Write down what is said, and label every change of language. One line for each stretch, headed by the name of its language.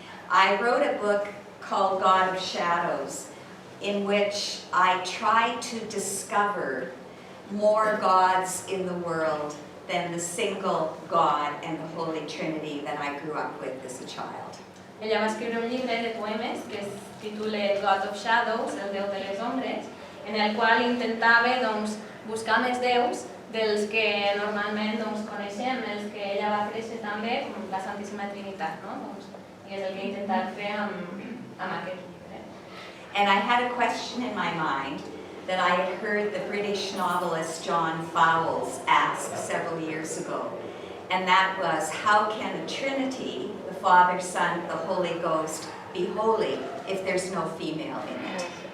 English: I wrote a book called God of Shadows, in which I tried to discover more gods in the world than the single God and the Holy Trinity that I grew up with as a child.
Catalan: Ella va escriure un llibre de poemes que es titula God of Shadows, el Déu de les ombres, en el qual intentava buscar més déus dels que normalment coneixem, els que ella va créixer també, com la Santíssima Trinitat, no? I és el que he intentat fer amb aquest llibre.
English: And I had a question in my mind that I had heard the British novelist John Fowles ask several years ago. And that was, how can a Trinity, the Father, Son, the Holy Ghost, be holy if there's no female in it?